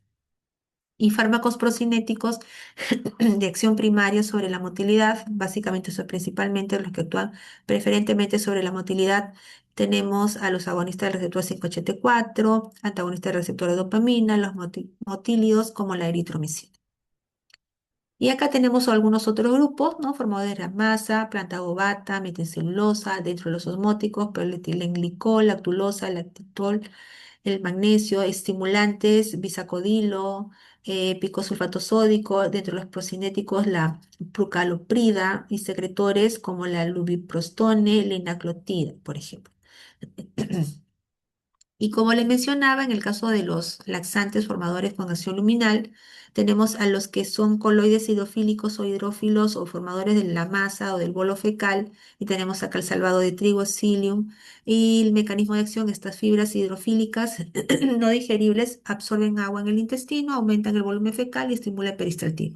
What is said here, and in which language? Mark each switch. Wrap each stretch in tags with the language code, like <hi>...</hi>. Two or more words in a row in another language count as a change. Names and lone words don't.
<es>Y fármacos procinéticos de acción primaria sobre la motilidad, básicamente son principalmente los que actúan preferentemente sobre la motilidad. Tenemos a los agonistas del receptor 5-HT4, antagonistas del receptor de dopamina, los motílidos como la eritromicina. Y acá tenemos algunos otros grupos, ¿no? Formadores de la masa, planta ovata, metilcelulosa, dentro de los osmóticos, proletilenglicol, lactulosa, lactitol, el magnesio, estimulantes, bisacodilo, picosulfato sódico, dentro de los procinéticos, la prucaloprida y secretores como la lubiprostone, linaclotida, por ejemplo. Y como les mencionaba, en el caso de los laxantes formadores con acción luminal, tenemos a los que son coloides hidrofílicos o hidrófilos o formadores de la masa o del bolo fecal, y tenemos acá el salvado de trigo, psyllium, y el mecanismo de acción, estas fibras hidrofílicas no digeribles absorben agua en el intestino, aumentan el volumen fecal y estimulan peristaltismo.</es>